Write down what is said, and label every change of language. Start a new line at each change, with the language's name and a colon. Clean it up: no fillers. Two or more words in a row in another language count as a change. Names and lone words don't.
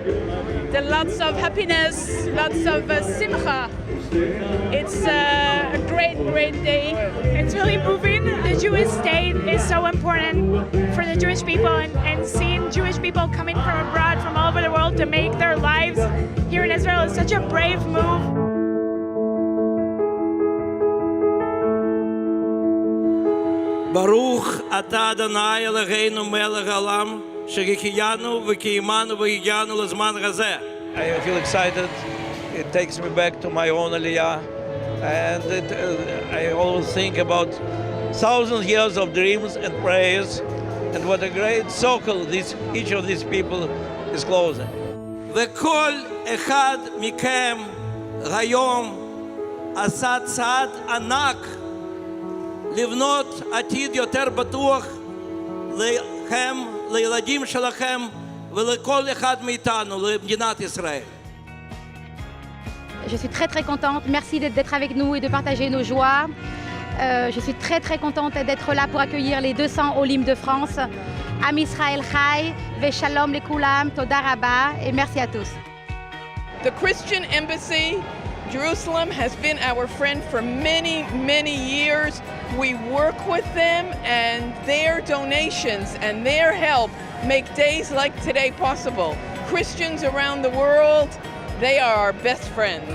English: There are lots of happiness, lots of simcha. It's a great day. It's really moving. The Jewish state is so important for the Jewish people, and seeing Jewish people coming from abroad, from all over the world, to make their lives here in Israel is such a brave move.
Hebrew: ברוך אתה אדני אלהינו מלך העולם שהחיינו וקיימנו והגיענו לזמן הזה.
English: I feel excited. It takes me back to my own Aliyah, and I always think about 1,000 years of dreams and prayers, and what a great circle each of these people is closing.
Hebrew: וכל אחד מכם היום עשה צעד ענק לבנות עתיד יותר בטוח לכם, לילדים שלכם ולכל אחד מאיתנו, למדינת ישראל.
French: Je suis très contente. Merci d'être avec nous et de partager nos joies. Je suis très contente d'être là pour accueillir les 200 Olim de France.
Hebrew: עם ישראל חי, ושלום לכולם, תודה רבה,
French: et merci à tous.
English: The Christian Embassy, Jerusalem, has been our friend for many years. We work with them, and their donations and their help make days like today possible. Christians around the world, they are our best friends.